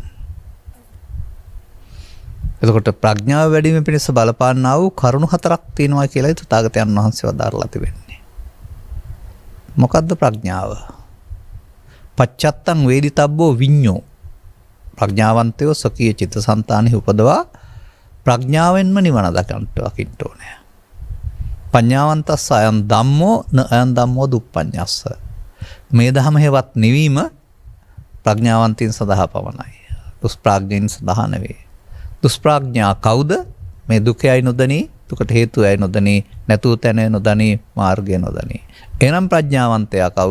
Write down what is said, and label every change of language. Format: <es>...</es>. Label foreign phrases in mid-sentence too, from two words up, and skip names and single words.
<si>එතකොට ප්‍රඥාව වැඩිම පිණිස බලපාන්නා වූ කරුණු 4ක් තියෙනවා කියලා තථාගතයන් වහන්සේ වදාරලා තිබෙන්නේ. මොකද්ද ප්‍රඥාව?</si> <pi>පච්චත්තං වේදිතබ්බෝ විඤ්ඤෝ.</pi> <si>ප්‍රඥාවන්තයෝ සකීය චිත්තසංතානෙහි උපදවා ප්‍රඥාවෙන්ම නිවන දකින්න ඕනේ.</si> <pi>පඤ්ඤාවන්තස්ස අයං ධම්මෝ න අයං ධම්මෝ දුප්පඤ්ඤස්ස.</pi> <si>මේ ධම හේවත් නිවීම ප්‍රඥාවන්තයන් සඳහා පවණයි. දුෂ්ප්‍රඥයින් සඳහා නෙවේ. දුෂ්ප්‍රඥා කවුද? මේ දුකයි නොදනී, දුකට හේතුවයි නොදනී, නැතුව තැන නොදනී, මාර්ගය නොදනී. එනම් ප්‍රඥාවන්තයා කවුද?</si>